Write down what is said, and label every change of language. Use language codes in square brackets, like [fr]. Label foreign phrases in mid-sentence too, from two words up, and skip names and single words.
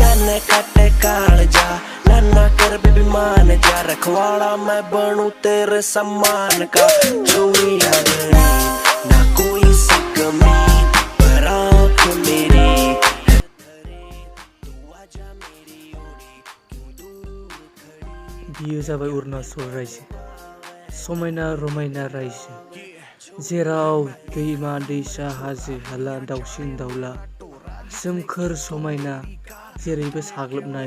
[bgc] मैंने काटे कालजा ना कर बेबी मान जा रखवाड़ा मैं बनूं तेरे सम्मान का चोरी लगनी ना कोई सी कमी पर आँख मेरी [brx] बियो जाबाय अरुणाचल रायजो समायना रमायना रायजो जेराव दैमा दैसा हाजो हाला दाउसिन दाउला सोमखोर समायना जेरैबो साग्लोबनाय